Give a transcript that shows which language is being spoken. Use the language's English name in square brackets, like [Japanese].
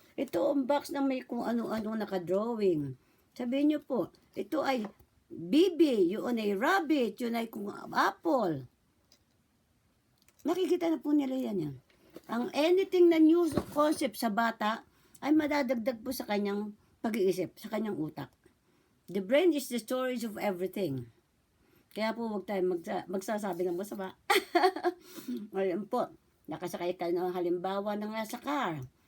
[Filipino] Ito ang box na may kung ano-ano nakadrawing. Sabihin niyo po, ito ay bibi, yun ay rabbit, yun ay kung apple. Nakikita na po nila yan. Ang anything na new concept sa bata ay madadagdag po sa kanyang pag-iisip, sa kanyang utak. [English] The brain is the storage of everything. [Filipino] Kaya po huwag tayo magsasabi ng masama. Ngayon po, nakasakay ka ng halimbawa ng nasa car.